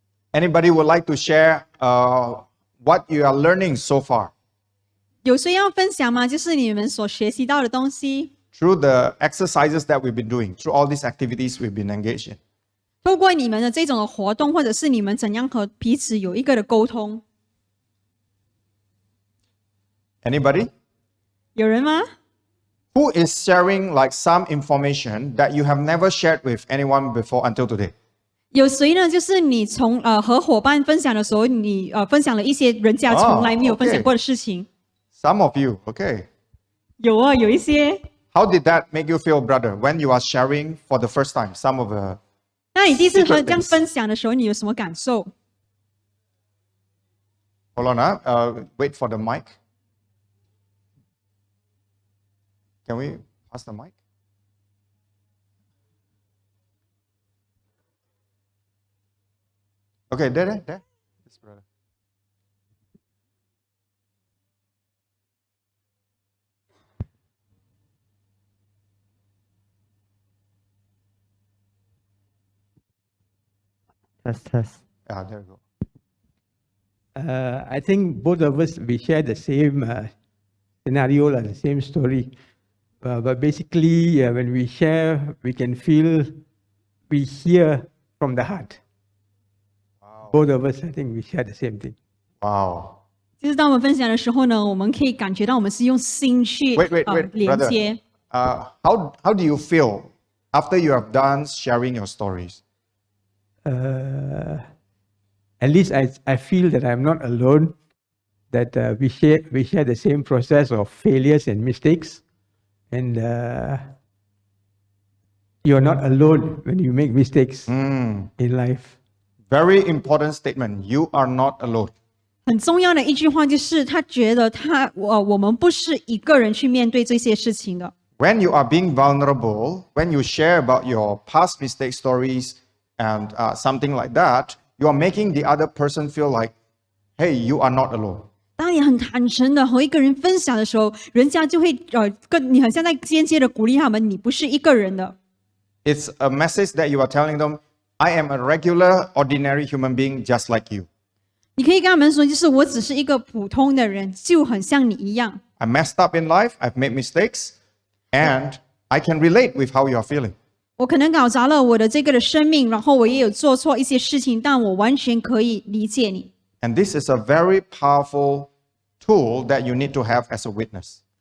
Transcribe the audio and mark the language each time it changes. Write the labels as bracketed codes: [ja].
[en] Anybody would like to share what you are learning so far [zh] 有谁要分享吗？就是你们所学习到的东西， [en] through the exercises that we've been doing, through all these activities we've been engaged in? [zh] 透过你们的这种的活动，或者是你们怎样和彼此有一个的沟通。 [en] Anybody? [zh] 有人吗？ [en] Who is sharing like some information that you have never shared with anyone before until today? [zh] 有谁呢？就是你从和伙伴分享的时候，你分享了一些人家从来没有分享过的事情。 [en] Some of you, okay. [zh] 有啊，有一些。 [en] How did that make you feel, brother, when you are sharing for the first time some of the [zh] 那你第一次 [en] secret [zh] 这样 [en] things? [zh] 分享的时候，你有什么感受？ [en] Hold on, wait for the mic. Can we pass the mic? Okay, there. This brother. Test. There you go. I think both of us, we share the same scenario, the same story. But basically, when we share, we can feel, we hear from the heart. Wow. Both of us, I think we share the same thing. Wow. [zh] 就是当我们分享的时候呢，我们可以感觉到我们是用心去 [en] Wait, [zh] 连 [en] brother. [zh] 接。 [en] How do you feel after you have done sharing your stories? At least I feel that I'm not alone, that we share the same process of failures and mistakes. And you're not alone when you make mistakes in life. Very important statement. You are not alone. [zh] 很重要的一句话就是，他觉得我们不是一个人去面对这些事情的。 [en] When you are being vulnerable, when you share about your past mistake stories and something like that, you are making the other person feel like, hey, you are not alone. [zh] 当你很坦诚的和一个人分享的时候，人家就会跟你很像在间接的鼓励他们，你不是一个人的。 [en] It's a message that you are telling them, I am a regular, ordinary human being just like you. [zh] 你可以跟他们说，就是我只是一个普通的人，就很像你一样。 [en] I messed up in life, I've made mistakes, and I can relate with how you are feeling. [zh] 我可能搞砸了我的这个的生命，然后我也有做错一些事情，但我完全可以理解你。 [en] And this is a very powerful tool that you need to have as a witness.